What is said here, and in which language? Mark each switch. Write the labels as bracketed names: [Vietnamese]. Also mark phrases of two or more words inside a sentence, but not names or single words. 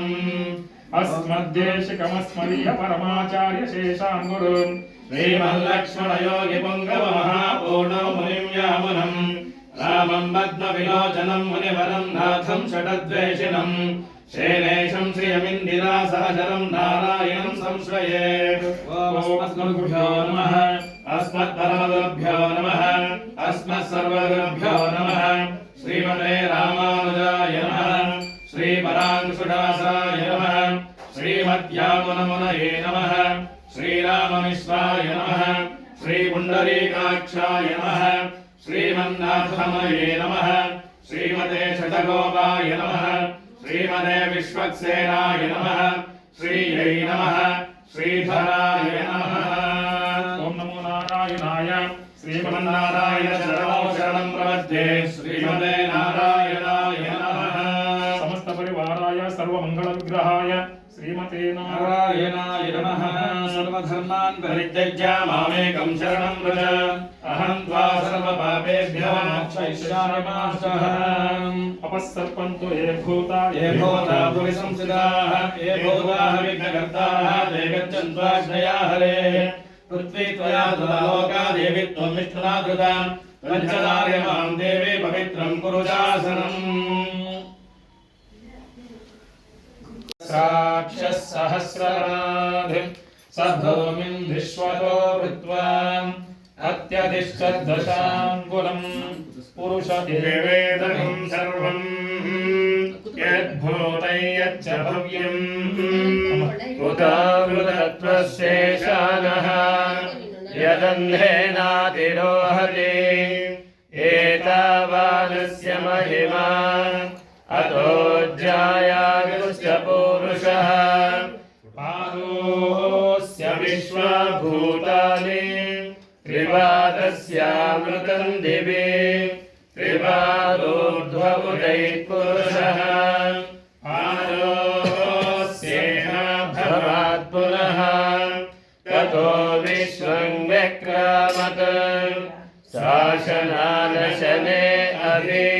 [Sanskrit] ಅಸ್ಮದ್ದೇಶಿಕಮಸ್ಮದೀಯ ಪರಮಾಚಾರ್ಯ ಶೇಷಾನ್ ಗುರುಂ ಶ್ರೀಮಲ್ಲಕ್ಷ್ಮಣ ಯೋಗಿ ಪುಂಗವ ಮಹಾಪೂರ್ಣೋ ಮುನಿಂ ಯಾಮುನಂ ರಾಮಂ ಪದ್ಮ ವಿಲೋಚನಂ ಮುನಿವರಂ ನಾಥಂ ಷಡದ್ವೇಷಿಣಂ ಶೇನೇಶಂ ಶ್ರಿಯಮಿಂದಿರಾ ಸಹಚರಂ ನಾರಾಯಣಂ ಸಂಶ್ರಯೇ. ಅಸ್ಮದ್ಗುರುಭ್ಯೋ ನಮಃ ಅಸ್ಮತ್ಪರಮಗುರುಭ್ಯೋ ನಮಃ ಅಸ್ಮತ್ಸರ್ವಗುರುಭ್ಯೋ ನಮಃ. ಶ್ರೀಮತೆ ರಾಮಾನುಜಾಯ ನಮಃ ಶ್ರೀಪರಾಂಶುದಾಸಾಯ ನಮಃ ಶ್ರೀಮದ್ಯಾಮುನಮುನಯೇ ನಮಃ ಶ್ರೀರಾಮಮಿಶ್ರಾಯ ನಮಃ ಶ್ರೀಪುಂಡರೀಕಾಕ್ಷಾಯ ನಮಃ ಶ್ರೀಮನ್ನಾಥಮಯೇ ನಮಃ ಶ್ರೀಮತೆ ಶತಗೋಪಾಯ ನಮಃ ಶ್ರೀಮತೆ ವಿಶ್ವಕ್ಸೇನಾಯ ನಮಃ ಶ್ರೀಯೈ ನಮಃ ಶ್ರೀಧರಾಯ ನಮಃ. ಓಂ ನಮೋ ನಾರಾಯಣಾಯ ಶ್ರೀಮನ್ನಾರಾಯಣ ಶರಣೋ ಶರಣಂ ಪ್ರಪದ್ಯೆ ಶ್ರೀಮತೆ ನಾರಾಯಣಾಯ ನಮಃ. ಸಮಸ್ತ ಪರಿವಾರಾಯ ಸರ್ವಮಂಗಳ ವಿಗ್ರಹಾಯ ಶ್ರೀಮತೆ ನಾರಾಯಣಾಯ ನಮಃ. ಸರ್ವಧರ್ಮಾನ್ ಪರಿತ್ಯಜ್ಯ ಮಾಮೇಕಂ ಶರಣಂ ವ್ರಜ ಅಹಂ ತ್ವಾ ಸರ್ವಪಾಪೇಭ್ಯೋ ಮೋಕ್ಷಯಿಷ್ಯಾಮಿ ಮಾ ಶುಚಃ. ಅಪಸ್ಸರ್ಪಂತು ಯೇ ಭೂತಾ ಭುವಿ ಸಂಸ್ಥಿತಾಃ ಯೇ ಭೂತಾಃ ವಿಘ್ನಕರ್ತಾರಃ ತೇ ಗಚ್ಚನ್ತ್ವಾಶ್ರಯಾ ಹರೇಃ. ಪೃಥ್ವೀ ತ್ವಯಾ ಧೃತಾ ಲೋಕಾ ದೇವಿ ತ್ವಂ ವಿಷ್ಣುನಾ ಧೃತಾ ತ್ವಂಚದಾರ್ಯ ಮಾಂ ದೇವಿ ಪವಿತ್ರಂ ಕುರು ಶಾಸನಂ. ಸಾಕ್ಷಃ ಸಹಸ್ರರಾಧಿ ಸ ಭೂಮಿಂ ವಿಶ್ವತೋ ಭೃತ್ವಾ ಅತ್ಯಧಿಷ್ಠದಶಾಂಗುಲಂ ಪುರುಷ ಏವೇದಂ ಸರ್ವಂ ಯದ್ಭೂತೈ ಯಚ್ಚ ಭವ್ಯಂ ಉದಾವೃತತ್ವಶೇಷಾನಃ ಯದಂಧೇನಾತಿರೋಹತಿ ಏತಾವಾನಸ್ಯ ಮಹಿಮಾ ಅತೋ ಜಾಯಾಗುಶ್ಚ ಪುರುಷಃ ಪಾದೋಸ್ಯ ವಿಶ್ವಭೂತಾನಿ त्रिवादस्यामृतं दिवे त्रिवादोर्ध्व उदैत्पुरुषः आरोस्येह भवात् पुनः ततो विश्वं व्यक्रामत् शासनानशने अभि